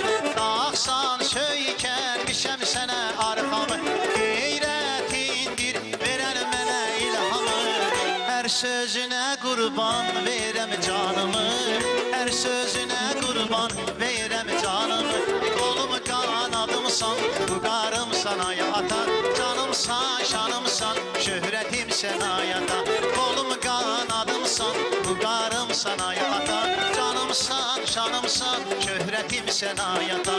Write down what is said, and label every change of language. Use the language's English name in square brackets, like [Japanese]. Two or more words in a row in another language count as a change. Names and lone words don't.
[Azerbaijani] Dağsan söykənmişəm sənə arxamı, qeyrətindir verən mənə ilhamı. Hər sözünə qurban verəm canımı, hər sözünə qurban verəm canımı. [Turkish] Kolumu kanadımsan, bu qarım sana yatar. Canımsan, şanımsan, şöhretim sana yatar. Kolumu kanadımsan, bu karım sana yatar. Canımsan, şanımsan, şöhretim sana yatar.